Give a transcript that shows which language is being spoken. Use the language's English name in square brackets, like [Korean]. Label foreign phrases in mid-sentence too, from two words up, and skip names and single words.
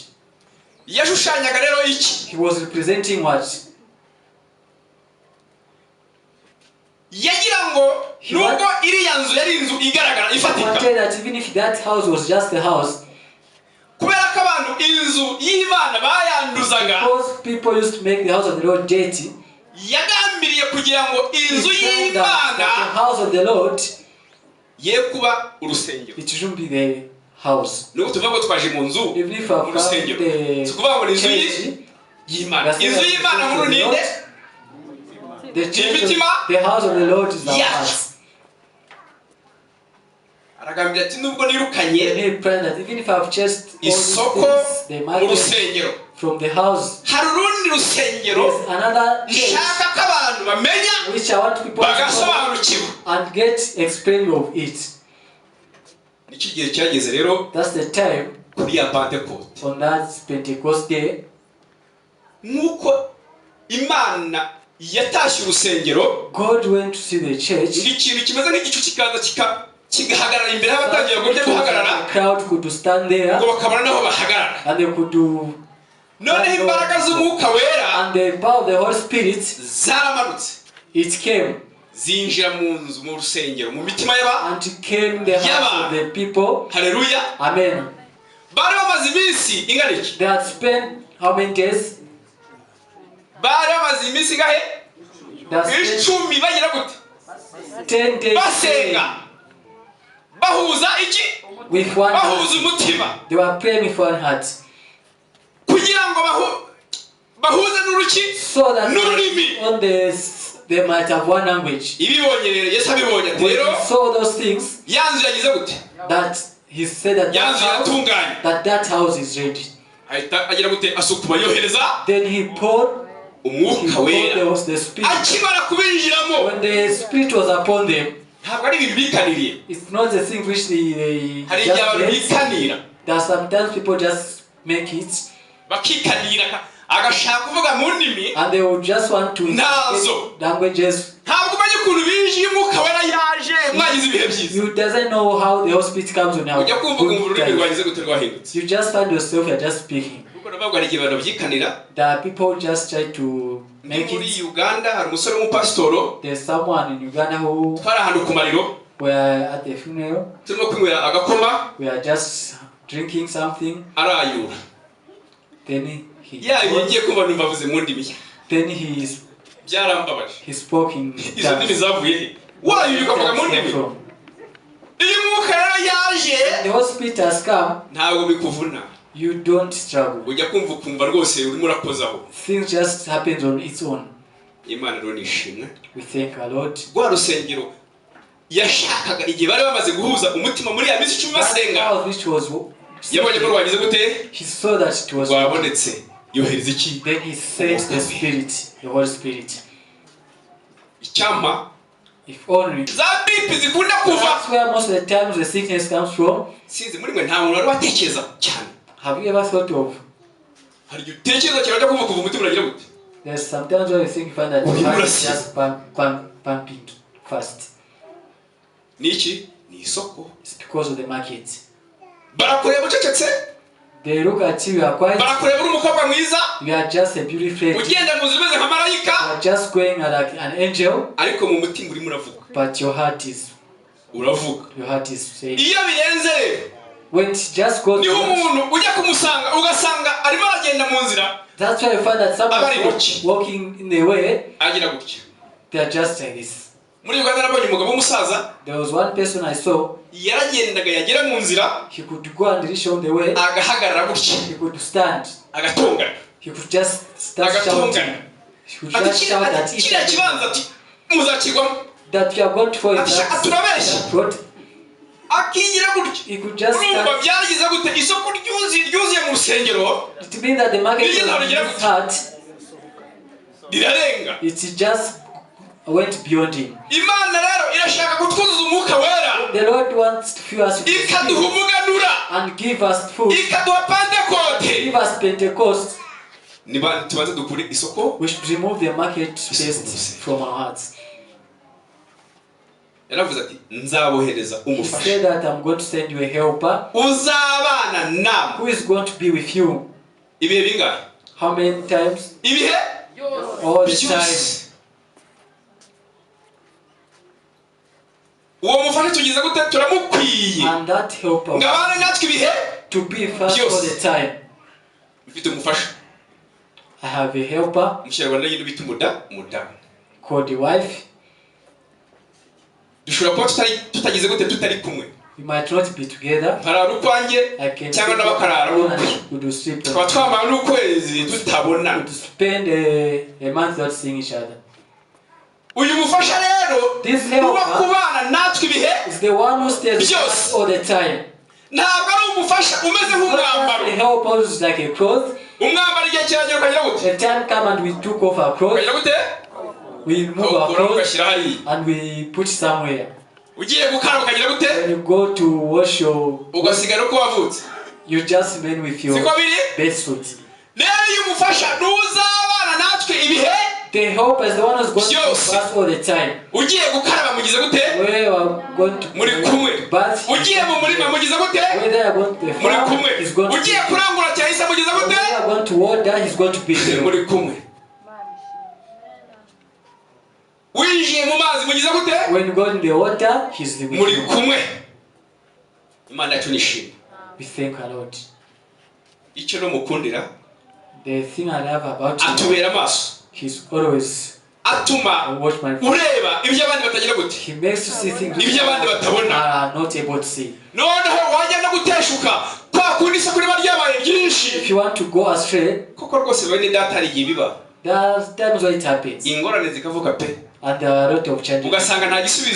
[Kinyarwanda] Yashushanyaga rero iki, [English] He was representing what? [Kinyarwanda] yagira ngo nubwo iriya nzu yari inzu igaragara [English] He [Kinyarwanda] ifatika, [English] wanted that even if that house was just a house, [Kinyarwanda] kubera ko abantu inzu y'Imana bayanduzaga, [English] because people used to make the house of the Lord dirty, [Kinyarwanda] yagambiriye kugira ngo inzu [English] he told that the [Kinyarwanda] y'Imana [English] house of the Lord, [Kinyarwanda] ye kuba urusengero. [English] it shouldn't be the house. [Kinyarwanda] Nubwo tuvuga ngo twaje mu nzu [English] Even if [Kinyarwanda] mu [English] I've come [Kinyarwanda] rusengero, [English] the [Kinyarwanda] si ukuvuga ngo ni inzu [English] church, [Kinyarwanda] y'Imana. Inzu y'Imana nkuru ni nde? [English] the church, the house of the Lord is our Yes. house. [Kinyarwanda] Aragambira ati nubwo [English] And [Kinyarwanda] nirukanye [English] he prayed that even if I've chased all these [Kinyarwanda] isoko [English] things, the [Kinyarwanda] mu [English] market [Kinyarwanda] rusengero, [English] from the house, [Kinyarwanda] hari urundi rusengero [English] there's another church [Kinyarwanda] nshaka ko abantu bamenya which I want people to know bagasobanukirwa. [English] and get explained of it. [Kinyarwanda] Nicyo gihe cyageze rero [English] That's the time [Kinyarwanda] kuri ya Pentekote, [English] on that Pentecost day, [Kinyarwanda] nk'uko Imana yatashye urusengero, [English] God went to see the church. [Kinyarwanda] ikintu kimeze nk'igicu kikaza kigahagarara imbere y'abatangiye buryo guhagarara, [English] The crowd could stand there [Kinyarwanda] ngo bakabona naho bahagarara. [English] and they could do, [Kinyarwanda] Noneho imbaraga z'Umwuka Wera [English] and the power of the Holy Spirit, [Kinyarwanda] zaramanutse, [English] it came. [Kinyarwanda] zinjira mu nzu mu rusengero mu mitima y'aba [English] and came in the hearts of the people. Hallelujah. Amen. [Kinyarwanda] Bari bamaze iminsi ingana iki? [English] They had spent how many days? [Kinyarwanda] Bari bamaze iminsi gahe? [English] They had spent [Kinyarwanda] 10 bagira gute? [English] 10 days [Kinyarwanda] Basenga. Bahuza iki? [English] with one [Kinyarwanda] Bahuza [English] heart. [Kinyarwanda] umutima. [English] They were praying with one heart. [Kinyarwanda] Kugira ngo bahuze n'uruki So that n'ururimi. [English] on they might have one language. [Kinyarwanda] Ibibonye rero Yesu abibonye ati [English] When [Kinyarwanda] rero [English] he saw those things, [Kinyarwanda] yanzu yagize gute? [English] that he said that [Kinyarwanda] Yanzu yatunganye. [English] that house is ready. [Kinyarwanda] Ahita agira gute asukuma yohereza [English] Then he poured [Kinyarwanda] Umwuka Wera. [English] the Spirit. [Kinyarwanda] Akimara kubinjiramo. [English] When the Spirit was upon them, [Kinyarwanda] Ntabwo ari ibintu bikaniriye. [English] it's not the thing which they [Kinyarwanda] Hari igihe abantu [English] just [Kinyarwanda] bikanira. [English] that sometimes people just make it [Kinyarwanda] Bakikanira agashaka kuvuga mu ndimi. [English] and they would just want to [Kinyarwanda] Nazo. [English] speak languages. [Kinyarwanda] Ntabwo umenye ukuntu binjiye Umwuka Wera yaje mwagize ibihe byiza. [English] You doesn't know how the Holy Spirit comes on now. [Kinyarwanda] Ujya kumva ururimi rwagize gute rwahindutse. [English] You just find yourself you're just speaking. [Kinyarwanda] Kuko nabwo hari igihe abantu byikanira. [English] There are people just try to make [Kinyarwanda] Muri [English] it. [Kinyarwanda] Uganda hari umusore w'umupasitoro. [English] There's someone in Uganda who [Kinyarwanda] Twari ahantu ku mariro. [English] were at the funeral. [Kinyarwanda] Turimo kwinywera agakoma. [English] We are just drinking something. [Kinyarwanda] Arayura. [English] Then [Kinyarwanda] Ngiye kumva numva avuze mu ndimi. [English] then he [Kinyarwanda] Byarambabaje. [English] spoke in [Kinyarwanda] Izo ndimi zavuye he? Warayuka kuvuga mu ndimi. Iyo Umwuka Wera yaje [English] the Holy Spirit has come. [Kinyarwanda] ntabwo bikuvuna. [English] You don't struggle. [Kinyarwanda] Ujya kumva rwose urimo urakozaho. [English] Things just happens on its own. [Kinyarwanda] Imana rero nishimwe. [English] We thank our Lord. [Kinyarwanda] Rwa rusengero yashakaga igihe bari bamaze guhuza umutima muri ya minsi 10 basenga. [English] Which was [Kinyarwanda] Yabonye ko rwagize gute? [English] he saw that it was [Kinyarwanda] Rwabonetse. Yohereza iki? [English] then he sent the Spirit, the Holy Spirit. [Kinyarwanda] Icyampa [English] If only [Kinyarwanda] za bipi zikunda kuva. [English] that's where most of the times the sickness comes from. [Kinyarwanda] Sinzi muri mwe nta muntu wari watekereza cyane. [English] Have you ever thought of [Kinyarwanda] Hari igihe utekereza cyane kuva umutima uragira gute? [English] there's sometimes when you think you find that your heart is just pumping fast. [Kinyarwanda] Niki? Ni isoko. [English] It's because of the market. [Kinyarwanda] Barakureba ucecetse. [English] They look at you are quiet. [Kinyarwanda] Barakureba uri umukobwa mwiza. [English] You are just a beautiful lady. [Kinyarwanda] Ugenda mu zimeze nka marayika. [English] You are just going like an angel. [Kinyarwanda] Ariko mu mutima urimo uravuga. [English] But your heart is saying. [Kinyarwanda] Iyo birenze [English] when it just goes [Kinyarwanda] ni umuntu ujya kumusanga ugasanga arimo agenda mu nzira. [English] That's why you find that someone walking in the way. [Kinyarwanda] Agira gutya. [English] They are just like this. [Kinyarwanda] Muri Uganda nabonye umugabo w'umusaza. [English] There was one person I saw. [Kinyarwanda] Yaragendaga yagera mu nzira. [English] He could go and reach on the way. [Kinyarwanda] Agahagarara gutya. [English] He could stand. [Kinyarwanda] Agatongana. [English] He could just start shouting. He could just shout that [Kinyarwanda] kiriya kibanza ati muzakigwamo. [English] That you are going to fall in that road. [Kinyarwanda] Akigira gutya. [English] He could just stand. [Kinyarwanda] Byagize gute isoko ryuzuye mu rusengero. [English] It means that the market is hard. [Kinyarwanda] Birarenga. [English] It just went beyond him. [Kinyarwanda] Imana rero irashaka kutwuzuza Umwuka Wera. [English] The Lord wants to fill us with [Kinyarwanda] ikaduha umuganura [English] and give us food. [Kinyarwanda] Ikaduha Pentekote. [English] Give us Pentecost. [Kinyarwanda] Niba tubanze dukure isoko. [English] We should remove the market taste from our hearts. [Kinyarwanda] Yaravuze ati nzabohereza umufasha. [English] He said that I'm going to send you a helper. [Kinyarwanda] Uzabana nawe. [English] Who is going to be with you? [Kinyarwanda] Ibihe bingahe? [English] How many times? [Kinyarwanda] Ibihe? [English] All the time. [Kinyarwanda] Uwo mufasha tugize gute turamukwiye. [English] And that helper [Kinyarwanda] ngabana natwe ibihe [English] to be first all the time. [Kinyarwanda] Mfite umufasha. [English] I have a helper. [Kinyarwanda] Mushirabana yindi bita umudamu. [English] Called the wife. [Kinyarwanda] Dushobora kuba tutagize gute tutari kumwe. [English] We might not be together. [Kinyarwanda] Harara ukwanjye cyangwa n'abakarara ukwe. Twamara n'ukwezi tutabona. [English] To spend a month not seeing each other. [Kinyarwanda] Uyu mufasha rero [English] this helper [Kinyarwanda] kubana natwe ibihe [English] is the one who stays with us all the time. [Kinyarwanda] Ntabwo ari umufasha umeze nk'umwambaro. [English] The helper is like a cloth. [Kinyarwanda] Umwambaro igihe kiragera ukagira gute? [English] The time come and we took off our clothes. [Kinyarwanda] Ukagira gute? [English] We remove our clothes and we put somewhere. [Kinyarwanda] Ugiye gukaraba ukagira gute? [English] When you go to wash your [Kinyarwanda] ugasigara uko wavutse. [English] You just remain with your best suit. [Kinyarwanda] Rero uyu mufasha n'uzabana natwe ibihe. [English] The helper is the one who's going to us all the time. [Kinyarwanda] Ugiye gukaraba mugize gute? [English] Where you are going to [Kinyarwanda] muri kumwe. Ugiye mu murima mugize gute? [English] Whether you are going to the farm, he's going to. [Kinyarwanda] Ugiye kurangura cyahise mugize gute? [English] Whether you are going to water, he's going to be there. [Kinyarwanda] Muri kumwe. winjiye mu mazi mugize gute [English] When you go in the water, He's with [Kinyarwanda] muri [English] you. [Kinyarwanda] kumwe. Imana yacu nishimye. [English] We thank our Lord. [Kinyarwanda] Icyo no mukundira [English] The thing I love about Him, [Kinyarwanda] atubera amaso, [English] He's always [Kinyarwanda] atuma [English] watch my. [Kinyarwanda] ureba ibyo abandi batagira gute, [English] He makes you see things [Kinyarwanda] ibyo abandi batabona. [English] are not able to see. [Kinyarwanda] Noneho wajya no guteshuka kwa kundi se kuri baryabaye byinshi. [English] If you want to go astray, [Kinyarwanda] Koko rwose bene data ari igihe biba [English] there's times when it happens, [Kinyarwanda] ingorane zikavuka pe, [English] and there are a lot of changes. [Kinyarwanda] ugasanga nta gisubizo